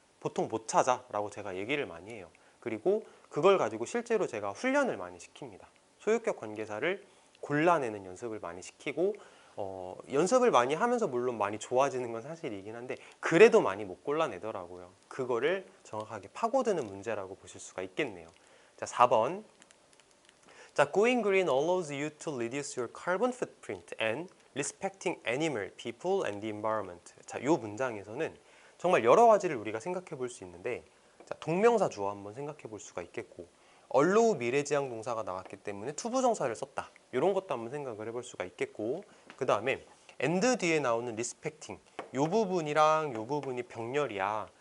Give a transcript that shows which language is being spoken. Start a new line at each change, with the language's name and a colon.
Korean: 보통 못 찾아 라고 제가 얘기를 많이 해요. 그리고 그걸 가지고 실제로 제가 훈련을 많이 시킵니다. 소유격 관계사를 골라내는 연습을 많이 시키고 연습을 많이 하면서 물론 많이 좋아지는 건 사실이긴 한데 그래도 많이 못 골라내더라고요. 그거를 정확하게 파고드는 문제라고 보실 수가 있겠네요. 자, 4번.
English: 자, going green allows you to reduce your carbon footprint and respecting animal, people and the environment.
Korean: 자, 이 문장에서는 정말 여러 가지를 우리가 생각해 볼 수 있는데 자, 동명사 주어 한번 생각해 볼 수가 있겠고 allow 미래지향 동사가 나왔기 때문에 투부정사를 썼다. 이런 것도 한번 생각을 해볼 수가 있겠고 그 다음에 and 뒤에 나오는 respecting 이 부분이랑 이 부분이 병렬이야.